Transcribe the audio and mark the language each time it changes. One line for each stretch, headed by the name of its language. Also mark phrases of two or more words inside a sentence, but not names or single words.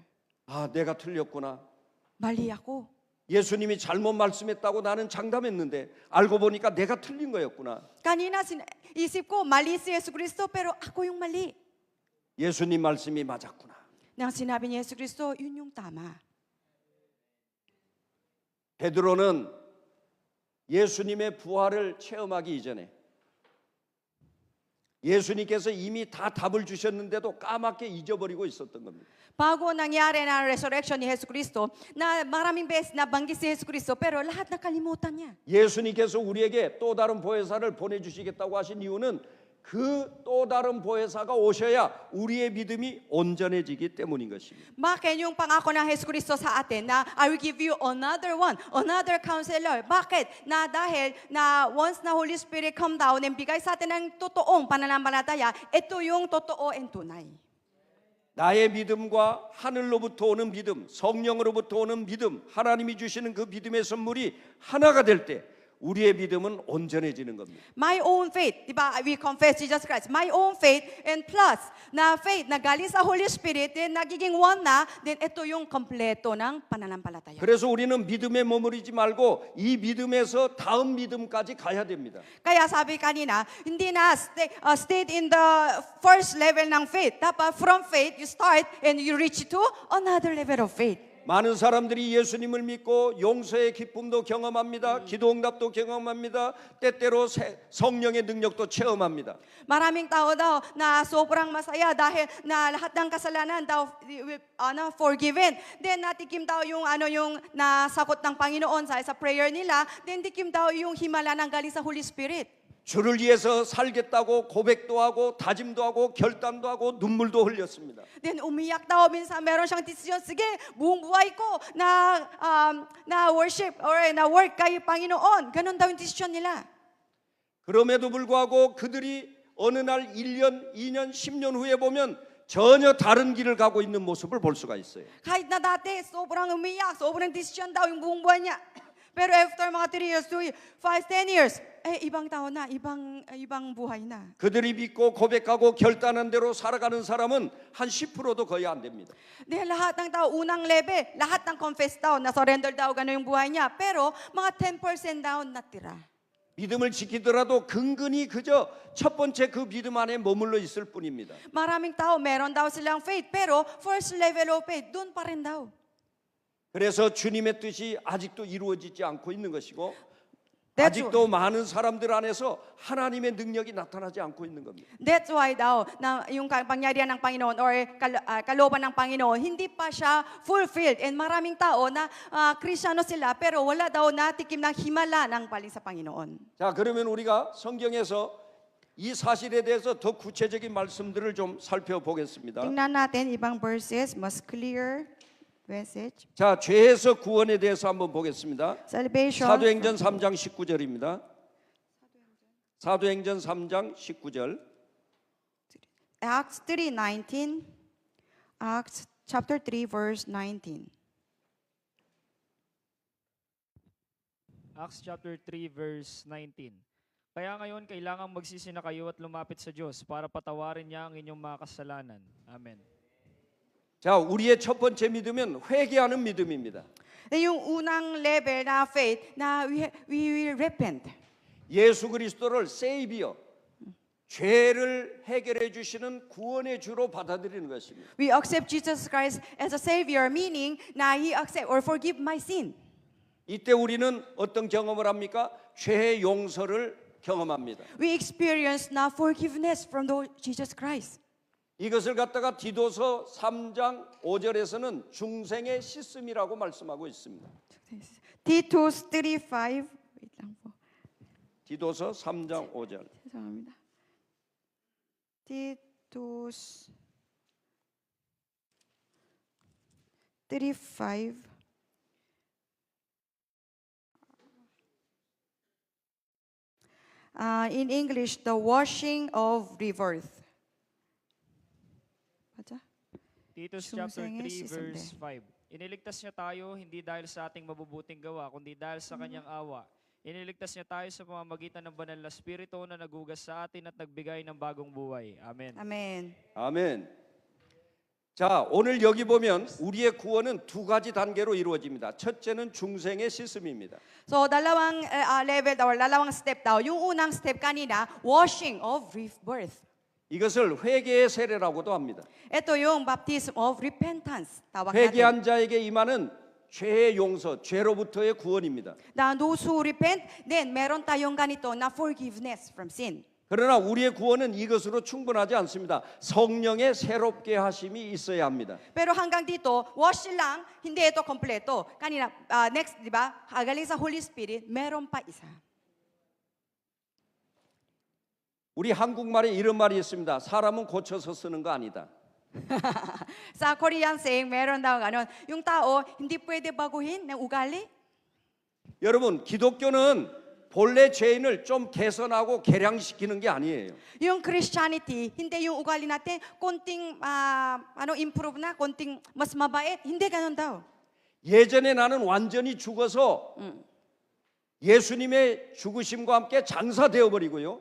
Korean: 아, 내가 틀렸구나.
Filipino: Mali ako.
Korean: 예수님이 잘못 말씀했다고 나는 장담했는데 알고 보니까 내가 틀린 거였구나.
Filipino: Kanina isip ko, mali si Jesus Cristo, pero ako yung mali.
Korean: 예수님 말씀이 맞았구나.
Filipino: Nang sinabi ni Jesus Cristo, yun yung tama.
Korean: 베드로는 예수님의 부활을 체험하기 이전에 예수님께서 이미 다 답을 주셨는데도 까맣게 잊어버리고 있었던 겁니다.
Filipino: Bago nangyari na resurrection ni Jesus Cristo, na maraming beses nabanggit si Jesus Cristo, pero lahat nakalimutan niya.
Korean: 예수님께서 우리에게 또 다른 보혜사를 보내주시겠다고 하신 이유는 그 또 다른 보혜사가 오셔야 우리의 믿음이 온전해지기 때문인 것입니다.
Filipino: Bakit yung pangako ng Jesus Cristo sa atin na
English: I will give you another one, another counselor?
Filipino: Bakit? Na dahil na once na
English: Holy Spirit come down
Filipino: and bigay sa atin ng totoong pananampalataya, ito yung totoo and tunay.
Korean: 나의 믿음과 하늘로부터 오는 믿음, 성령으로부터 오는 믿음, 하나님이 주시는 그 믿음의 선물이 하나가 될 때 우리의 믿음은 온전해지는 겁니다.
English: My own faith,
Filipino: di ba?
English: We confess Jesus Christ. My own faith
Filipino: and plus na faith na galing sa
English: Holy Spirit,
Filipino: then nagiging one na, then ito yung kompleto ng pananampalataya.
Korean: 그래서 우리는 믿음에 머무르지 말고 이 믿음에서 다음 믿음까지 가야 됩니다.
Filipino: Kaya sabi kanina, hindi na
English: stay in the first level
Filipino: ng faith.
English: Dapat from faith, you start and you reach to another level of faith.
Korean: 많은 사람들이 예수님을 믿고 용서의 기쁨도 경험합니다. 기도응답도 경험합니다. 때때로 성령의 능력도 체험합니다.
Filipino: Maraming tao daw na sobrang masaya dahil na lahat ng kasalanan daw forgiven. Then natikim daw yung nasagot ng Panginoon sa prayer nila. Then tikim daw yung himala ng galing sa Holy Spirit. 주를 위해서 살겠다고 고백도 하고 다짐도 하고 결단도 하고 눈물도 흘렸습니다. Then umiyak daw minsan meron siyang desisyon, sige, buong buhay ko na worship or na work kay Panginoon. Ganon daw yung desisyon nila.
Korean: 그럼에도 불구하고 그들이 어느 날 1년, 2년, 10년 후에 보면 전혀 다른 길을 가고 있는 모습을 볼 수가 있어요.
Filipino: Kahit na dati, sobrang umiyak, sobrang desisyon daw yung buong buhay niya. Pero after mga
English: 3 years, 2 years, 5, 10 years,
Filipino: ibang tao na, ibang buhay na.
Korean: 그들이 믿고 고백하고 결단한 대로 살아가는 사람은 한 10%도 거의 안 됩니다.
Filipino: Dahil lahat ng tao, unang level, lahat ng confess daw, na-surrender daw, gano'n yung buhay niya. Pero mga 10% daw natira.
Korean: 믿음을 지키더라도 근근히 그저 첫 번째 그 믿음 안에 머물러 있을 뿐입니다.
Filipino: Maraming tao, meron daw silang faith, pero
English: first level of faith,
Filipino: doon pa rin daw.
Korean: 그래서 주님의 뜻이 아직도 이루어지지 않고 있는 것이고
English: That's
Korean: 아직도 많은 사람들 안에서 하나님의 능력이 나타나지 않고 있는 겁니다.
English: That's why
Filipino: daw, na yung kapangyarihan ng Panginoon or kalooban ng Panginoon, hindi pa siya fulfilled. And maraming tao na Kristiyano sila, pero wala daw natikim ng himala ng paling sa Panginoon.
Korean: 자, 그러면 우리가 성경에서 이 사실에 대해서 더 구체적인 말씀들을 좀 살펴보겠습니다.
Filipino: Tingnan natin ibang verses, mas
English: clear message.
Korean: 자, 죄에서 구원에 대해서 한번 보겠습니다. Salvation. 사도행전 3장 19절입니다. 사도행전 3장 19절.
English: Acts 3:19. Acts chapter 3 verse 19. Acts chapter 3 verse 19.
Filipino: Kaya ngayon kailangang magsisi na kayo at lumapit sa Diyos para patawarin niya ang inyong mga kasalanan. Amen.
Korean: 자, 우리의 첫 번째 믿음은 회개하는 믿음입니다.
Filipino: Yung unang level na faith na
English: we will repent.
Korean: 예수 그리스도를 세이비어, 죄를 해결해 주시는 구원의 주로 받아들이는 것입니다.
English: We accept Jesus Christ as a Savior, meaning na He accept or forgive my sin.
Korean: 이때 우리는 어떤 경험을 합니까? 죄의 용서를 경험합니다.
English: We experience na forgiveness from the Lord Jesus Christ.
Korean: 이것을 갖다가 디도서 3장 5절에서는 중생의 씻음이라고 말씀하고 있습니다.
Filipino: Titus 3:5. Wait lang po.
Korean: 디도서 3장 5절. 죄송합니다.
English: Titus 3:5. In English, the washing of rebirth.
Korean: 맞아?
English: Titus chapter 3
Korean: 중생의
English: verse
Korean: 시선대.
Filipino: 5. Iniligtas niya tayo hindi dahil sa ating mabubuting gawa, kundi dahil sa kanyang awa. Iniligtas niya tayo sa pamamagitan ng banal na Espiritu na nagugas sa atin at nagbigay ng bagong buhay. Amen. Amen.
Korean: 아멘. 자, 오늘 여기 보면 우리의 구원은 두 가지 단계로 이루어집니다. 첫째는 중생의 씻음입니다.
Filipino: So, dalawang level or dalawang step daw. Yung unang step kanina,
English: washing of rebirth.
Korean: 이것을 회개의 세례라고도 합니다.
Filipino: Ito yung
English: baptism of repentance.
Filipino: Tawag natin.
Korean: 회개한 자에게 임하는 죄의 용서, 죄로부터의 구원입니다.
English: Na those who repent, then
Filipino: meron tayong ganito na
English: forgiveness from sin.
Korean: 그러나 우리의 구원은 이것으로 충분하지 않습니다. 성령의 새롭게 하심이 있어야 합니다.
Filipino: Pero hanggang dito, wash lang, hindi ito kompleto. Kanina, next, di ba? Galing sa
English: Holy Spirit,
Filipino: meron pa isa.
Korean: 우리 한국말에 이런 말이 있습니다. 사람은 고쳐서 쓰는 거 아니다.
Filipino: Sa Korean saying, meron daw ganon. Yung tao, hindi pwede baguhin ng ugali.
Korean: 여러분, 기독교는 본래 죄인을 좀 개선하고 개량시키는 게 아니에요.
Filipino: Yung Christianity, hindi yung ugali natin, konting improve na, konting mas mabait. Hindi ganon daw.
Korean: 예전에 나는 완전히 죽어서 예수님의 죽으심과 함께 장사되어 버리고요.